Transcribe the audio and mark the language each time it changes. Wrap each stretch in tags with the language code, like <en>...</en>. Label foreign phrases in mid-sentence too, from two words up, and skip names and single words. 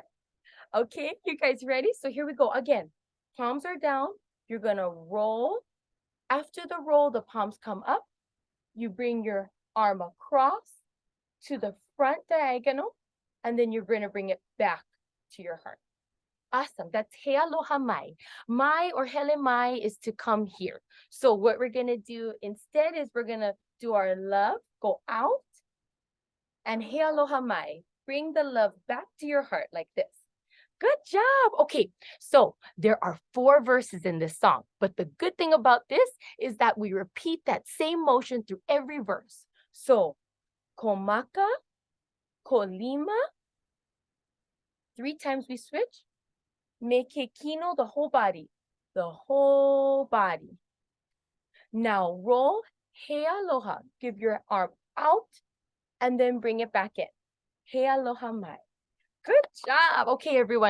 <en>Okay, you guys ready? So here we go again. Palms are down. You're gonna roll. After the roll, the palms come up. You bring your arm across to the front diagonal, and then you're gonna bring it back to your heart. Awesome. That's</en> <haw>he aloha mai.</haw> <en>Mai or hele mai is to come here. So what we're gonna do instead is we're gonna do our love, go out, and</en> <haw>he aloha mai.</haw> <en>Bring the love back to your heart like this. Good job. Okay, so there are 4 verses in this song, but the good thing about this is that we repeat that same motion through every verse. So,</en> <haw>ko maka, ko lima,</haw> <en>3 times we switch.</en> <haw>Me ke kino,</haw> <en>the whole body, the whole body. Now roll,</en> <haw>he aloha,</haw> <en>give your arm out, and then bring it back in.</en> <haw>He aloha mai.</haw> <en>Good job. Okay, everyone.</en>